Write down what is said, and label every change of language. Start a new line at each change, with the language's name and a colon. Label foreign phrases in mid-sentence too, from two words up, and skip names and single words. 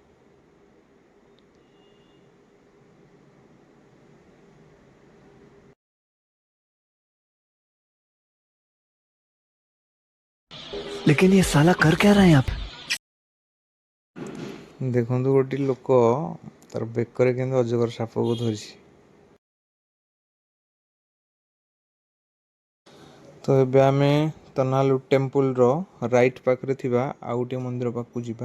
Hindi: लेकिन ये साला कर क्या रहा है यहाँ पे?
Odia: ଦେଖନ୍ତୁ ଗୋଟେ ଲୋକ ତାର ବେକରେ କେମିତି ଅଜଗର ସାପକୁ ଧରିଛି। ତ ଏବେ ଆମେ ତନାଲୁ ଟେମ୍ପୁଲର ରାଇଟ୍ ପାଖରେ ଥିବା ଆଉ ଗୋଟିଏ ମନ୍ଦିର ପାଖକୁ ଯିବା।